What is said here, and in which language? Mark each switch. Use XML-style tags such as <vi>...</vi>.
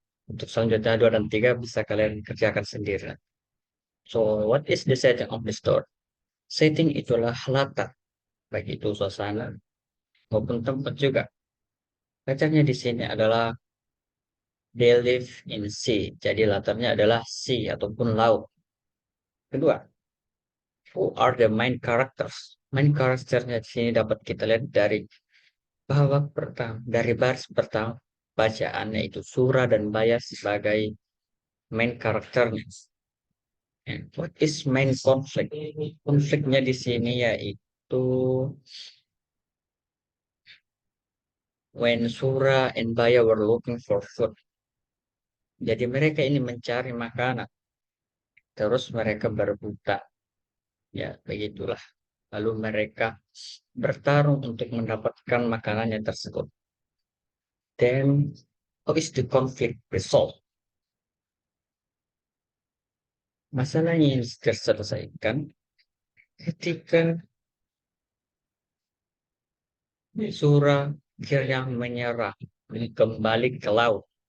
<id>Untuk selanjutnya dua dan tiga bisa kalian kerjakan sendiri.</id> <en>So what is the setting of the store?</en> <id>Setting itulah latar, baik itu suasana maupun tempat juga. Pacarnya di sini adalah</id> <en>they live in sea.</en> <id>Jadi latarnya adalah sea ataupun laut. Kedua,</id> <en>who are the main characters?</en> <id>Main karakternya di sini dapat kita lihat dari babak pertama, dari baris pertama bacaannya itu Sura dan Baya sebagai main karakternya.</id> <en>And what is main conflict?</en> <id>Konfliknya di sini yaitu</id> <en>when Sura and Baya were looking for food.</en> <id>Jadi mereka ini mencari makanan, terus mereka berbuta. Ya, begitulah. Lalu mereka bertarung untuk mendapatkan makanannya tersebut.</id> <en>Then, how is the conflict resolved?</en> <id>Masalahnya ini terselesaikan ketika Sura akhirnya menyerah dan kembali ke laut.</id>